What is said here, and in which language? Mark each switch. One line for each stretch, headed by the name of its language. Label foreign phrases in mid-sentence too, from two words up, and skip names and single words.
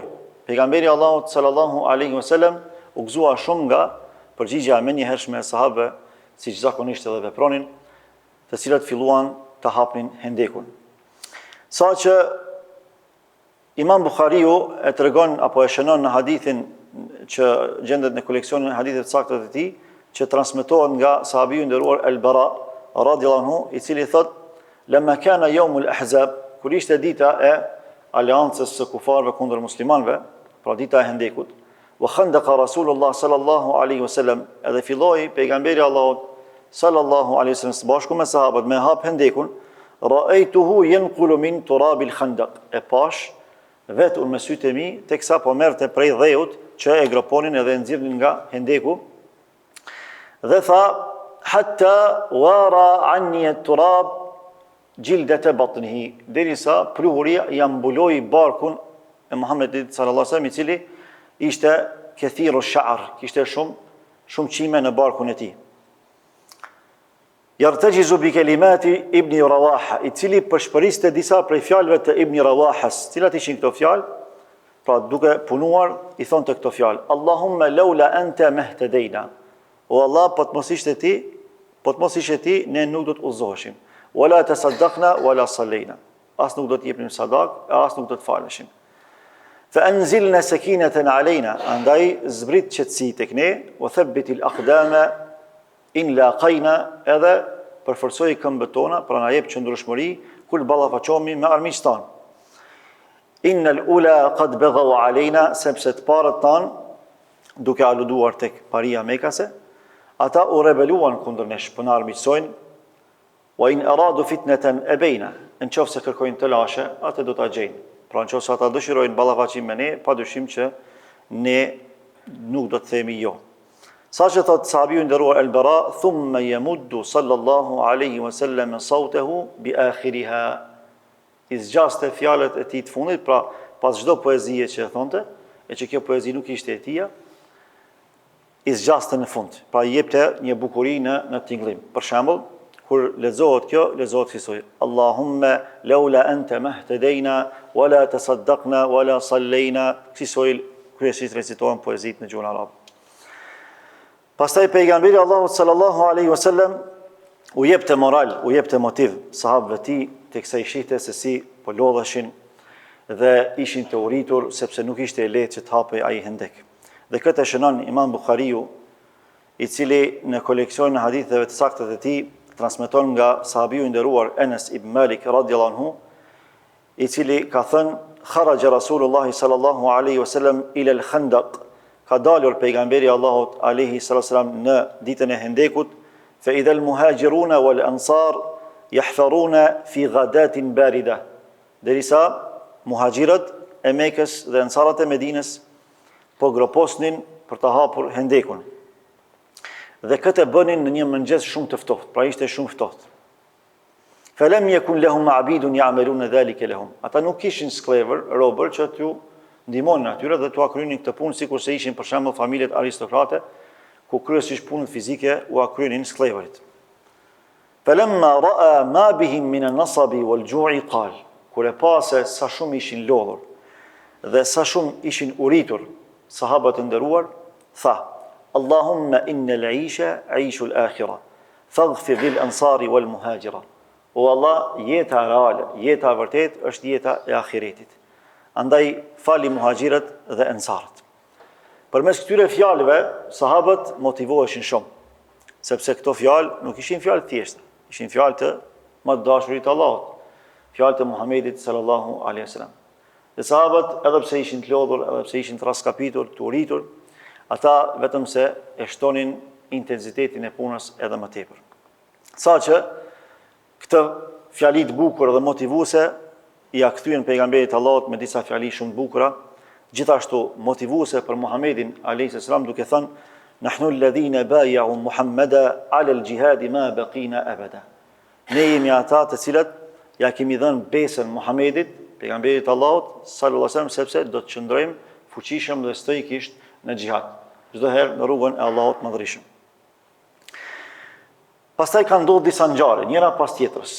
Albanian: Pejgamberi Allahut
Arabic: صلى الله عليه وسلم
Albanian: u gëzua shumë nga përgjigjja e menjëhershme e sahabëve, siç zakonisht edhe vepronin, të cilët filluan të hapnin hendekun. Sa që Imam Bukhariu e tregon apo e shënon në hadithin që gjendet në koleksionin e haditheve të sakta të tij, që transmetohet nga sahabiu i nderuar El-Bara
Arabic: رضي الله عنه,
Albanian: i cili thot:
Arabic: "لما كان يوم الأحزاب",
Albanian: kur ishte dita e aleancës së kufarëve kundër muslimanëve, pra dita e hendekut,
Arabic: "وخندق رسول الله صلى الله عليه وسلم",
Albanian: edhe filloi pejgamberi Allahut
Arabic: صلى الله عليه وسلم
Albanian: së bashku me sahabët me hap hendekun,
Arabic: "رأيته ينقل من تراب الخندق",
Albanian: e pash vetë unë me sytë e mi, teksa po merrte prej dheut që e groponin edhe e nxirrnin nga hendeku, dhe tha:
Arabic: "حتى وارى عني التراب جلدة بطنه",
Albanian: derisa pluhuria ja mbuloi barkun e Muhammedit
Arabic: صلى الله عليه وسلم,
Albanian: i cili ishte
Arabic: كثير الشعر,
Albanian: kishte shumë çime në barkun e tij.
Arabic: يرتجز بكلمات ابن رواحة,
Albanian: i cili përshpëriste disa prej fjalëve të Ibn Rawahas. Cilat ishin këto fjalë? Pra duke punuar i thonte këto fjalë:
Arabic: "اللهم لولا أنت ما اهتدينا", o Allah,
Albanian: po të mos ishe ti, ne nuk do të udhëzoheshim.
Arabic: "ولا تصدقنا ولا صلينا",
Albanian: as nuk do të jepnim sadak, as nuk do të faleshim.
Arabic: فأنزلنا سكينة علينا
Albanian: andaj zbrit qetësi tek ne
Arabic: وثبت الأقدام إن لاقينا
Albanian: edhe përforcoi këmbët tona pra na jep qëndrueshmëri kur ballafaqohemi me armiqstan.
Arabic: إن الأولى قد بغوا علينا
Albanian: sepse të parët tan duke aluduar tek paria mekase ata u rebeluan kundër nesh për na armiqsojnë
Arabic: وإن أرادوا فتنة أبينا
Albanian: nëse kërkojnë të lashe atë do ta gjejnë. Pra nëse ata dëshirojnë ballafaqim me ne, padyshim që ne nuk do të themi jo. Sa që thot sahabiu nderuar Al-Bara,
Arabic: ثم يمد صلى الله عليه وسلم صوته بآخرها.
Albanian: I zgjaste fjalët e tij të fundit, pra pas çdo poezie që thonte, e që kjo poezi nuk ishte e tija, i zgjaste në fund. Pra i jepte një bukuri në tingëllim. Për shembull, kur lexohet kjo, lexohet kësaj:
Arabic: اللهم لولا أنت ما اهتدينا ولا تصدقنا ولا صلينا.
Albanian: Kësaj kryesisht recitohen poezit në gjuhën arabe. Pastaj pejgamberi Allahut
Arabic: صلى الله عليه وسلم
Albanian: u jepte moral, u jepte motiv sahabëve të tij teksa i shihte se si po lodheshin dhe ishin të uritur sepse nuk ishte e lehtë që të hapej ai hendek. Dhe këtë shënon Imam Buhariu, i cili në koleksionin e haditheve të sakta të tij transmeton nga sahabiu i nderuar Enes ibn Malik
Arabic: رضي الله عنه,
Albanian: i cili ka thënë:
Arabic: "خرج رسول الله صلى الله عليه وسلم إلى الخندق."
Albanian: Ka dalur pejgamberi Allahut
Arabic: عليه السلام
Albanian: në ditën e Hendekut,
Arabic: فإذا المهاجرون والأنصار يحفرون في غداة باردة.
Albanian: Derisa muhaxhirët e Mekës dhe ansarët e Medinës po groposnin për të hapur Hendekun. Dhe këtë bënin në një mëngjes shumë të ftohtë, pra ishte shumë ftohtë.
Arabic: فلم يكن لهم عبيد يعملون ذلك لهم.
Albanian: Ata nuk kishin sklever, robër që t'ju ndihmonin atyre dhe t'u kryenin këtë punë sikur se ishin për shembull familjet aristokrate, ku kryesisht punët fizike u kryenin skleverit.
Arabic: فلما رأى ما بهم من النصب والجوع قال.
Albanian: Kur e pa se sa shumë ishin lodhur dhe sa shumë ishin uritur, sahabët e nderuar tha:
Arabic: اللهم إن العيش عيش الآخرة، فاغفر للأنصار والمهاجرة.
Albanian: O Allah, jeta reale, jeta vërtet është jeta e ahiretit. Andaj fali muhaxhirët dhe ansarët. Përmes këtyre fjalëve sahabët motivoheshin shumë, sepse këto fjalë nuk ishin fjalë të thjeshta, ishin fjalë të më të dashurit të Allahut, fjalë të Muhamedit
Arabic: صلى الله عليه وسلم.
Albanian: Dhe sahabët, edhe pse ishin të lodhur, edhe pse ishin të raskapitur, të uritur, ata vetëm se e shtonin intensitetin e punës edhe më tepër. Saqë këtë fjali të bukur dhe motivuese i ia kthyen pejgamberit Allahut me disa fjali shumë të bukura, gjithashtu motivuese për Muhamedit
Arabic: عليه السلام
Albanian: duke thënë:
Arabic: نحن الذين بايعوا محمدا على الجهاد ما بقينا أبدا.
Albanian: Ne jemi ata të cilët ja kemi dhënë besën Muhamedit, pejgamberit Allahut
Arabic: صلى الله عليه وسلم,
Albanian: sepse do të qëndrojmë fuqishëm dhe stoikisht në xhihad, çdo herë në rrugën e Allahut Madhërisht. Pastaj ka ndodhur disa ngjarje, njëra pas tjetrës.